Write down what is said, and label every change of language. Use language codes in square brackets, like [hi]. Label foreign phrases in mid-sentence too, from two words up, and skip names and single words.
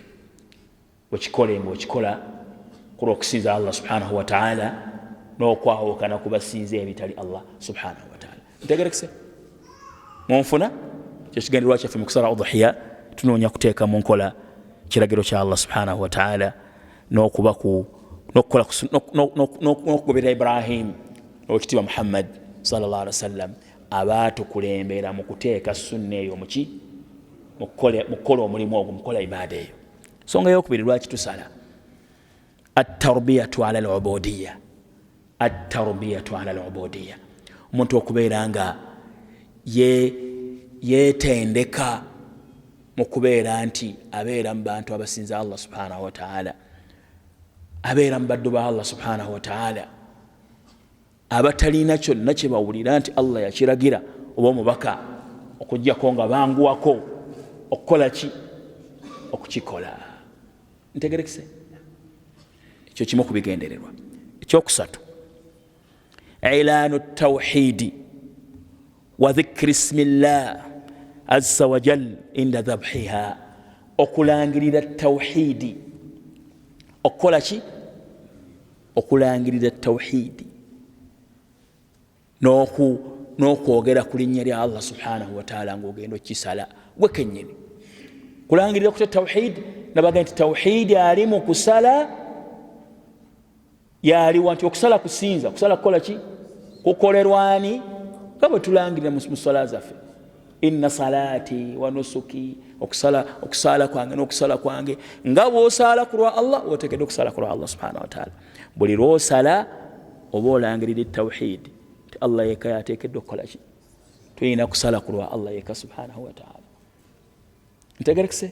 [lg] Okikola ku lw'okusinza [ar] الله سبحانه وتعالى [lg] n'okwawukana ku basinza ebitali [ar] الله سبحانه وتعالى. [lg] Ntegerekese munfuna kyo kigendererwa kyaffe mu kusala udhiya, tunoonya kuteeka mu nkola kiragiro kya [ar] الله سبحانه وتعالى, [lg] n'okugoberera Ibrahim n'okitiibwa [ar] محمد صلى الله عليه وسلم [lg] abaatukulembera mu kuteeka sunna eyo mu kukola omulimu ogwo, mukola ibaada eyo. Nsonga y'okubiri lwaki tusala, [ar] التربية على العبودية التربية على العبودية, [lg] omuntu okubeera nga yeetendeka mu kubeera nti abeera mu bantu abasinza [ar] الله سبحانه وتعالى, [lg] abeera mu baddu ba [ar] الله سبحانه وتعالى, [lg] abatalina kyonna kye bawulira nti Allah yakiragira oba omubaka okujjako nga banguwako okukola ki? Okukikola. Ntegerekese kyo kimu ku bigendererwa. [ar] Ekyokusatu, إعلان التوحيد وذكر اسم الله عز وجل عند ذبحها, [lg] okulangirira tawhidi. Okukola ki? Okulangirira tawhidi n'okwogera ku linnya lya [ar] الله سبحانه وتعالى [lg] ng'ogenda okisala gwe kennyini. Kulangirira ku tawhidi, nabaga nti tawhidi ali mu kusala yaliwa nti okusala kusinza, kusala kukola ki? Kukolerwani nga bwe tulangirira mu swala zaffe. [ar] إن صلاتي ونسكي, [lg] okusala kwange n'okusala kwange nga bw'osala ku lwa Allah oteekeddwa okusala ku lwa [ar] الله سبحانه وتعالى. [lg] Buli lw'osala oba olangirira tawhidi ti Allah yekka yateekeddwa okukola ki? Tulina kusala ku lwa Allah yekka [ar] سبحانه وتعالى. [lg] Ntegerekese?